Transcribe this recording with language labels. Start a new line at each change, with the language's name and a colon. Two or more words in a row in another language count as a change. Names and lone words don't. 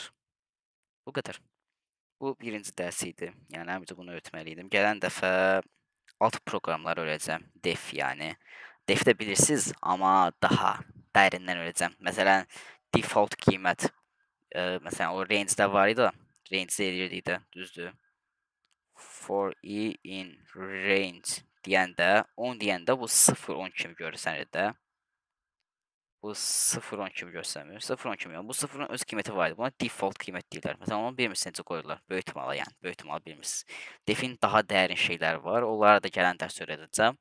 Azerbaijani: Bu qədər. Bu birinci dərs idi. Yəni həmcə bunu öyrətməliydim. Gələn dəfə alt proqramları öyrədəcəm. Def yəni. Def də bilirsiniz, amma daha dərindən öyrədəcəm. Məsələn,
English: default qiymət.
Azerbaijani: Məsələn, o range-də var idi. Range-də eləyirdik də, düzdür.
English: For i in range
Azerbaijani: deyəndə, 10 deyəndə bu 0, 10 kimi görürsənir də. Bu 0.10 kimi göstərmir. 0.10 kimi yox. Bu 0-ın öz qiyməti var idi. Buna
English: default qiymət
Azerbaijani: deyirlər. Məsələn, onu bilmirsiniz necə qoyurlar. Böyük ehtimalla, yəni böyük ehtimalla bilmirsiniz. Defin daha dərin şeylər var. Onlara da gələn dərs öyrədəcəm.